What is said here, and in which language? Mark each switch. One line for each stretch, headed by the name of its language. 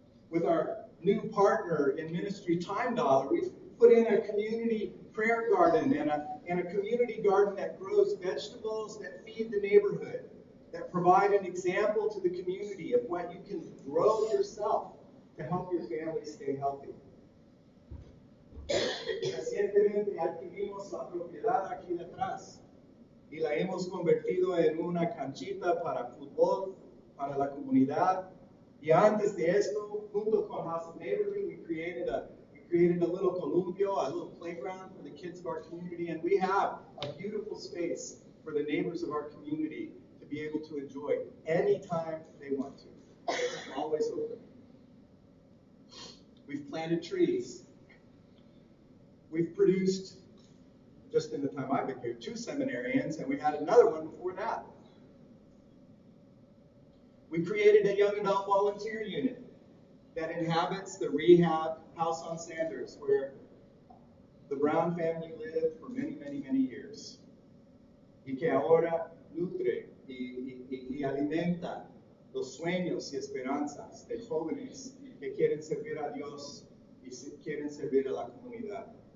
English: With our new partner in ministry, Time Dollar, we've put in a community prayer garden and a community garden that grows vegetables that feed the neighborhood, that provide an example to the community of what you can grow yourself to help your family stay healthy.
Spanish: Recientemente adquirimos la propiedad aquí detrás y la hemos convertido en una canchita para fútbol, para la comunidad. Y antes de esto, junto con
English: House of Neighborhood, we created a little columpio, a little playground for the kids of our community, and we have a beautiful space for the neighbors of our community to be able to enjoy anytime they want to. It's always open. We've planted trees. We've produced, just in the time I've been here, 2 seminarians, and we had another one before that. We created a young adult volunteer unit that inhabits the rehab house on Sanders, where the Brown family lived for many, many, many years.
Spanish: Y que ahora nutre y alimenta los sueños y esperanzas de jóvenes que quieren servir a Dios y quieren servir a la comunidad.